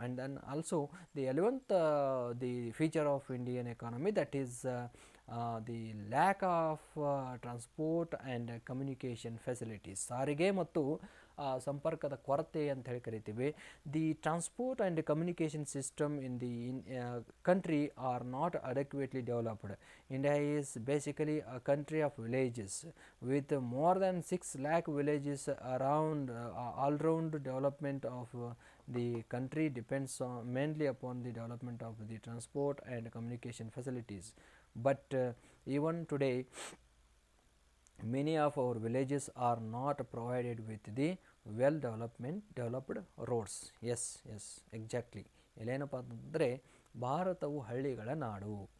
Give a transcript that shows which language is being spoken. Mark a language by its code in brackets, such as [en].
[en] and then also the 11th the feature of Indian economy, that is the lack of transport and communication facilities, [kn] ಸಾರಿಗೆ ಮತ್ತು ಸಂಪರ್ಕದ ಕೊರತೆ ಅಂತ ಹೇಳಿ ಕರಿತೀವಿ. [en] The transport and communication system in the country are not adequately developed. India is basically a country of villages with more than 6 lakh villages around. All round development of the country depends mainly upon the development of the transport and communication facilities. But even today many of our villages are not provided with the developed roads. Yes, exactly. [kn] ಇಲ್ಲೇನಪ್ಪ ಅಂತಂದರೆ ಭಾರತವು ಹಳ್ಳಿಗಳ ನಾಡು.